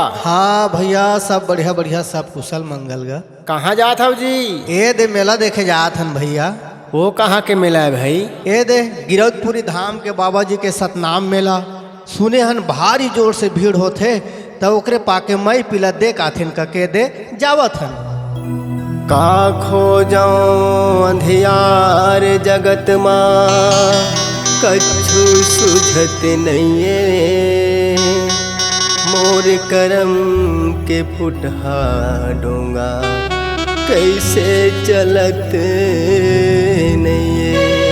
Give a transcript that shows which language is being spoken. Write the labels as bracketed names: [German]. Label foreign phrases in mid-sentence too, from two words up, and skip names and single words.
[Chhattisgarhi] हाँ भैया, सब बढ़िया बढ़िया, सब कुशल मंगल गा। कहाँ जात हो जी? ए दे मेला देखे जात हन भैया। वो कहाँ के मेला है भाई? ए दे गिरौदपुरी धाम के बाबा जी के सतनाम मेला। सुने हन भारी जोर से भीड़ होथे, तो ओकरे पाके मई पिला देख आथिन कके दे जावत हन। का खो जाऊं अंधियार जगत माँ, कछु सुझत नइये। मोर करम के फुटहा डोंगा, कैसे चलत नइये।